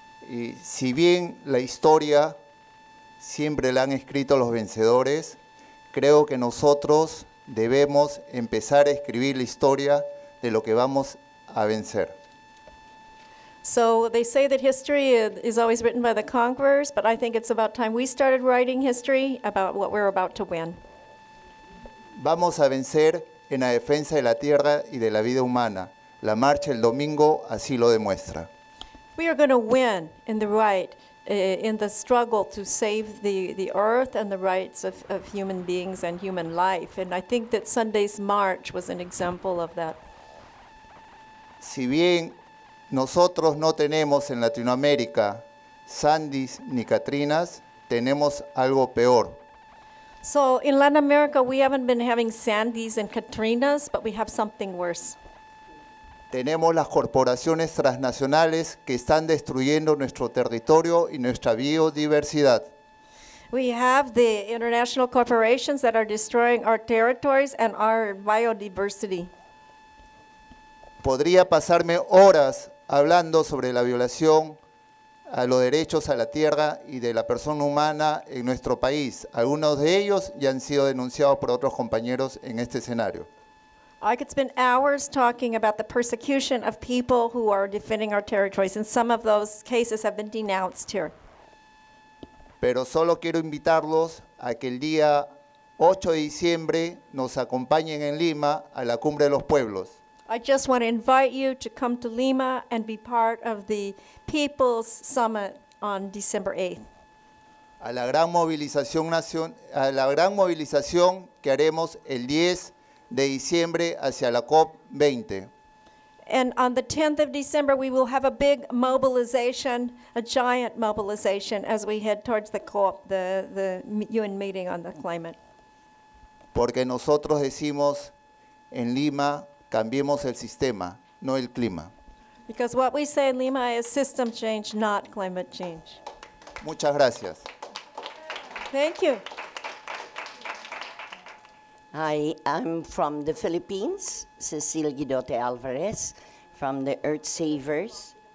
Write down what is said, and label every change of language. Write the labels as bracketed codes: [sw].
[es] Y si bien la historia siempre la han escrito los vencedores, creo que nosotros debemos empezar a escribir la historia de lo que vamos a vencer. [en] So they say that history is always written by the conquerors, but I think it's about time we started writing history about what we're about to win. [es] Vamos a vencer en la defensa de la tierra y de la vida humana. La marcha el domingo así lo demuestra. [en] We are going to win in the right, in the struggle to save the earth and the rights of human beings and human life. And I think that Sunday's march was an example of that. [es] Si bien nosotros no tenemos en Latinoamérica Sandys ni Katrinas, tenemos algo peor. [en] So in Latin America, we haven't been having Sandys and Katrinas, but we have something worse. [es] Tenemos las corporaciones transnacionales que están destruyendo nuestro territorio y nuestra biodiversidad. [en] We have the international corporations that are destroying our territories and our biodiversity. [es] Podría pasarme horas hablando sobre la violación a los derechos a la tierra y de la persona humana en nuestro país. Algunos de ellos ya han sido denunciados por otros compañeros en este escenario. [en] I could spend hours talking about the persecution of people who are defending our territories, and some of those cases have been denounced here. [es] Pero solo quiero invitarlos a que el día 8 de diciembre nos acompañen en Lima a la Cumbre de los Pueblos. [en] I just want to invite you to come to Lima and be part of the People's Summit on December 8th. [es] A la gran movilización que haremos el 10 de diciembre hacia la COP20. [en] And on the 10th of December, we will have a big mobilization, a giant mobilization, as we head towards the COP, the UN meeting on the climate. [es] Porque nosotros decimos en Lima, cambiemos el sistema, no el clima. [en] Because what we say in Lima is system change, not climate change. [es] Muchas gracias. [en] Thank you. Hi, I'm from the Philippines, Cecil Guidote Alvarez, from the Earth Savers.